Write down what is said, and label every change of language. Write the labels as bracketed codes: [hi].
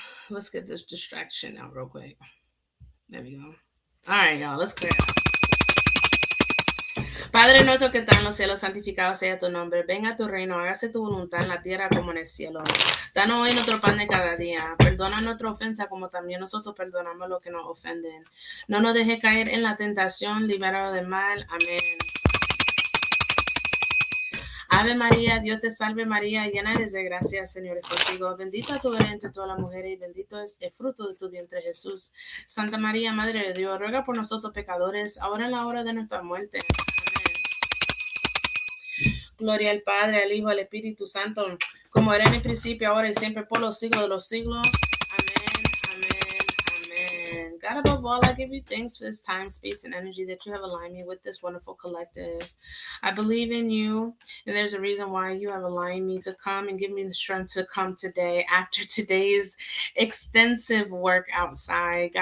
[en] Let's get this distraction out real quick. There we go. All right, y'all, let's clear it out. [es] Padre nuestro que está en los cielos, santificado sea tu nombre. Venga a tu reino, hágase tu voluntad en la tierra como en el cielo. Danos hoy nuestro pan de cada día. Perdona nuestra ofensa como también nosotros perdonamos a los que nos ofenden. No nos dejes caer en la tentación, libéranos del mal. Amén. Ave María, Dios te salve María, llena eres de gracia, Señor es contigo. Bendita tú eres entre todas las mujeres y bendito es el fruto de tu vientre Jesús. Santa María, Madre de Dios, ruega por nosotros pecadores, ahora en la hora de nuestra muerte. Amén. Gloria al Padre, al Hijo, al Espíritu Santo, como era en el principio, ahora y siempre, por los siglos de los siglos. Amén, amén, amen. [en] God above all, I give you thanks for this time, space, and energy that you have aligned me with this wonderful collective. I believe in you, and there's a reason why you have aligned me to come and give me the strength to come today after today's extensive work outside.